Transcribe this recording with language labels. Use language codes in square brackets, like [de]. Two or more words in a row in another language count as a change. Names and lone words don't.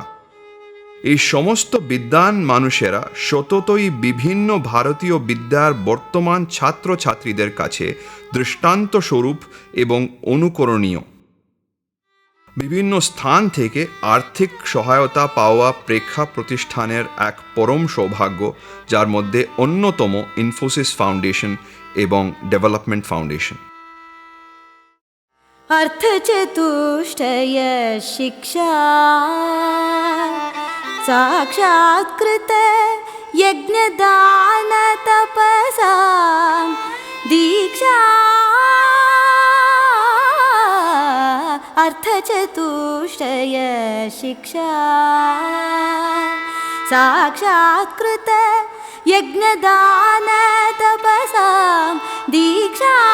[bn] এই সমস্ত বিদ্বান মানুষেরা সততই বিভিন্ন ভারতীয় বিদ্যার বর্তমান ছাত্রছাত্রীদের কাছে দৃষ্টান্ত স্বরূপ এবং অনুকরণীয়। বিভিন্ন স্থান থেকে আর্থিক সহায়তা পাওয়া প্রেক্ষা প্রতিষ্ঠানের এক পরম সৌভাগ্য, যার মধ্যে অন্যতম ইনফোসিস ফাউন্ডেশন এবং ডেভেলপমেন্ট ফাউন্ডেশন। [sa] अर्थचतुष्टय शिक्षा साक्षात्कृत यज्ञदानतपसा दीक्षा अर्थचतुष्टय शिक्षा साक्षात्कृत यज्ञदान तपसां दीक्षा